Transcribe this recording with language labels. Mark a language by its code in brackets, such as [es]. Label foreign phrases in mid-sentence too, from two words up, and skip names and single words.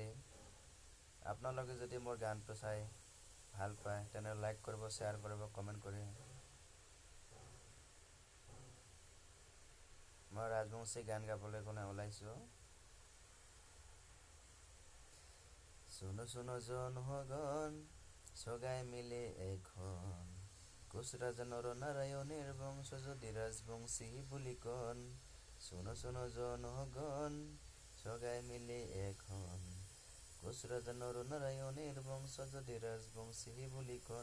[as] আপোনালোকে যদি মোৰ গানটো চাই ভাল পায় তেনেহ'লে লাইক কৰিব, শ্বেয়াৰ কৰিব, কমেণ্ট কৰি। মই ৰাজবংশী গান গাবলৈ কোনে ওলাইছোঁ। [rkt] শুনো শুনো জনগণ, সগাই মিলে এখন কোচ রাজা নরনারায়ণের বংশ যদি রাজবংশী বুলি কন। শুনো শুনো জনগণ, সগাই মিলে এখন কোচ রাজা নরনারায়ণের বংশ যদি রাজবংশী বুলি কন।